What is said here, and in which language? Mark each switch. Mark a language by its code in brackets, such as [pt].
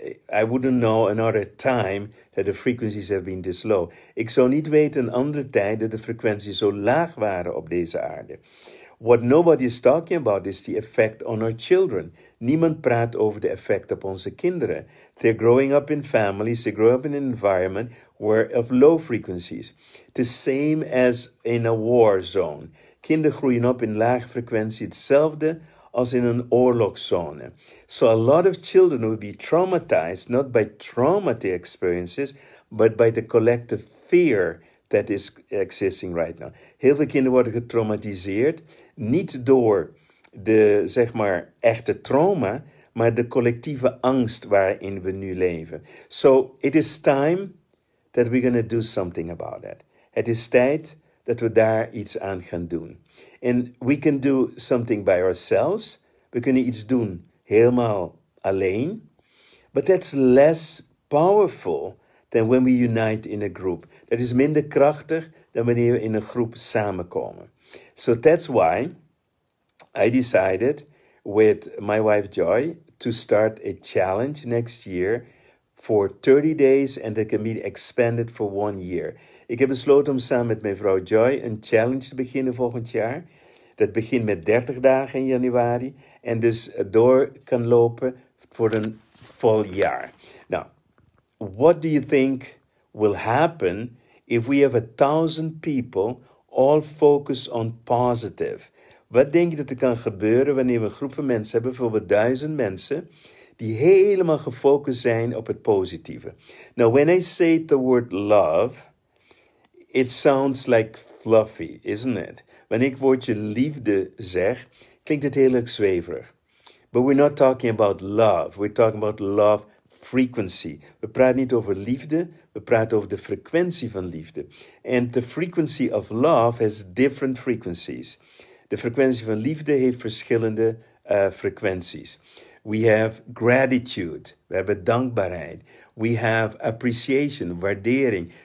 [en] I wouldn't know another time that the frequencies have been this low. [nl] Ik zou niet weten een andere tijd dat de frequenties zo laag waren op deze aarde. [en] What nobody is talking about is the effect on our children. [nl] Niemand praat over de effect op onze kinderen. [en] They're growing up in families, they grow up in an environment where of low frequencies. The same as in a war zone. [nl] Kinderen groeien op in lage frequentie, hetzelfde als in een oorlogszone. [en] So a lot of children will be traumatized, not by trauma they experiences, but by the collective fear that is existing right now. [nl] Heel veel kinderen worden getraumatiseerd, niet door de, zeg maar, echte trauma, maar de collectieve angst waarin we nu leven. [en] So it is time that we're going to do something about that. [nl] Het is tijd dat we daar iets aan gaan doen. [en] And we can do something by ourselves. [nl] We kunnen iets doen helemaal alleen. [en] But that's less powerful than when we unite in a group. [nl] Dat is minder krachtig dan wanneer we in een groep samenkomen. [en] So that's why I decided with my wife Joy to start a challenge next year for 30 days and that can be expanded for 1 year. [nl] Ik heb besloten om samen met mijn vrouw Joy een challenge te beginnen volgend jaar. Dat begint met 30 dagen in januari en dus door kan lopen voor een vol jaar. [en] Now, what do you think will happen if we have 1,000 people all focus on positive? [nl] Wat denk je dat er kan gebeuren wanneer we een groep van mensen hebben, bijvoorbeeld 1000 mensen, die helemaal gefocust zijn op het positieve? [en] Now, when I say the word love, it sounds like fluffy, isn't it? [nl] Wanneer ik het woordje liefde zeg, klinkt het heel erg zweverig. [en] But we're not talking about love. We're talking about love frequency. [nl] We praten niet over liefde, we praten over de frequentie van liefde. [en] And the frequency of love has different frequencies. [nl] De frequentie van liefde heeft verschillende frequenties. [en] We have gratitude. [nl] We hebben dankbaarheid. [en] We have appreciation, waardering.